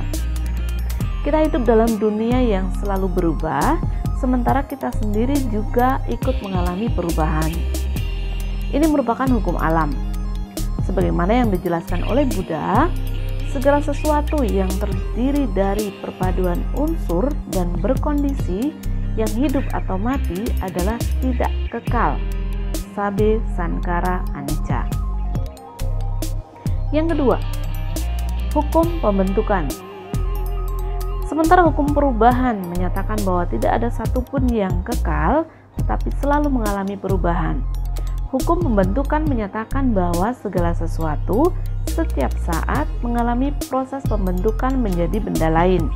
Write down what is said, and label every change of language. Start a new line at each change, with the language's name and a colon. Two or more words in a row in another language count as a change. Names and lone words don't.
Indonesian: Kita hidup dalam dunia yang selalu berubah, sementara kita sendiri juga ikut mengalami perubahan. Ini merupakan hukum alam. Sebagaimana yang dijelaskan oleh Buddha, segala sesuatu yang terdiri dari perpaduan unsur dan berkondisi yang hidup atau mati adalah tidak kekal.
Pali: Sabe sankara anicca.
Indonesian: Yang kedua, hukum pembentukan. Sementara hukum perubahan menyatakan bahwa tidak ada satupun yang kekal, tetapi selalu mengalami perubahan. Hukum pembentukan menyatakan bahwa segala sesuatu setiap saat mengalami proses pembentukan menjadi benda lain.